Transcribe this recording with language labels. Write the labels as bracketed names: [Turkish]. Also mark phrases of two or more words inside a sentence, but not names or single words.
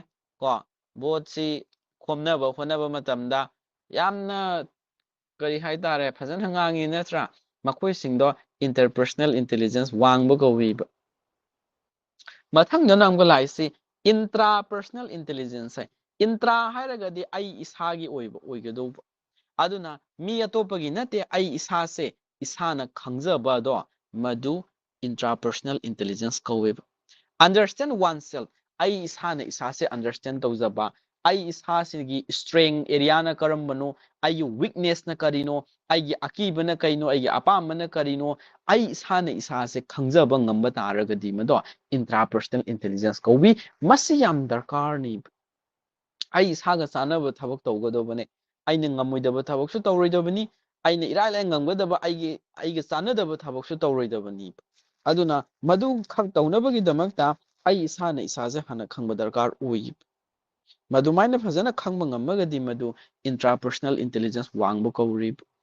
[Manipuri] ꯀꯣ ꯚꯣꯠꯁꯤ ꯈꯣꯝꯅꯕ ꯍꯣꯠꯅꯕ ꯃꯇꯝꯗ ꯌꯥꯝꯅ ꯀꯔꯤ ꯍꯥꯏꯇꯥꯔꯦ ꯐꯖꯅ ꯉꯥꯡꯉꯤ ꯅꯠꯇ꯭ꯔꯥ ꯃꯈꯣꯏꯁꯤꯡꯗꯣ [English] interpersonal intelligence [Manipuri] ꯋꯥꯡꯕ ꯀꯧꯋꯤꯕ ꯃꯊꯪꯗꯅ ꯑꯃꯨꯛꯀ ꯂꯥꯛꯏꯁꯤ [English] intra personal intelligence [Manipuri] ꯍꯥꯏ ꯏꯟꯇ꯭ꯔꯥ ꯍꯥꯏꯔꯒꯗꯤ ꯑꯩ ꯏꯁꯥꯒꯤ ꯑꯣꯏꯕ ꯑꯣꯏꯒꯗꯧꯕ ꯑꯗꯨꯅ ꯃꯤ ꯑꯇꯣꯞꯄꯒꯤ ꯅꯠꯇꯦ ꯑꯩ ꯏꯁꯥꯁꯦ ꯏꯁꯥꯅ ꯈꯪꯖꯕꯗꯣ ꯃꯗꯨ [English] intra personal intelligence [Manipuri] ꯀꯧꯋꯦꯕ [English] understand oneself [Manipuri] ꯑꯩ ꯏꯁꯥꯅ ꯏꯁꯥꯁꯦ understand ꯇꯧꯖꯕ ꯑꯩ ꯏꯁꯥꯁꯤꯒꯤ strength ꯑꯦꯔꯤꯌꯥꯅ ꯀꯔꯝꯕꯅꯣ ꯑꯩꯒꯤ weaknessꯅ ꯀꯔꯤꯅꯣ ꯑꯩꯒꯤ ꯑꯀꯤꯕꯅ ꯀꯩꯅꯣ ꯑꯩꯒꯤ ꯑꯄꯥꯝꯕꯅ ꯀꯔꯤꯅꯣ ꯑꯩ ꯏꯁꯥꯅ ꯏꯁꯥꯁꯦ ꯈꯪꯖꯕ ꯉꯝꯕ ꯇꯥꯔꯒꯗꯤ ꯃꯗꯣ [English] intra personal intelligence [Manipuri] ꯀꯧꯋꯤ ꯃꯁꯤ ꯌꯥꯝ ꯗꯔꯀꯥꯔꯅꯤ ꯑꯩ ꯏꯁꯥꯒ ꯆꯥꯟꯅꯕ ꯊꯕꯛ ꯇꯧꯒꯗꯧꯕꯅꯦ ꯑꯩꯅ ꯉꯝꯃꯣꯏꯗꯕ ꯊꯕꯛꯁꯨ ꯇꯧꯔꯣꯏꯗꯕꯅꯤ ꯑꯩꯅ ꯏꯔꯥꯏ ꯂꯥꯏ ꯉꯝꯒꯗꯕ ꯑꯩꯒ ꯆꯥꯟꯅꯗꯕ ꯊꯕꯛꯁꯨ ꯇꯧꯔꯣꯏꯗꯕꯅꯤ ꯑꯗꯨꯅ ꯃꯗꯨ ꯈꯛ ꯇꯧꯅꯕꯒꯤꯗꯃꯛꯇ ꯑꯩ ꯏꯁꯥꯅ ꯏꯁꯥꯁꯦ ꯍꯥꯟꯅ ꯈꯪꯕ ꯗꯔꯀꯥꯔ ꯑꯣꯏ ꯃꯗꯨꯃꯥꯏꯅ ꯐꯖꯅ ꯈꯪꯕ ꯉꯝꯃꯒꯗꯤ ꯃꯗꯨ [English] intrapersonal intelligence [Manipuri] ꯋꯥꯡꯕ ꯀꯧꯔꯤꯕ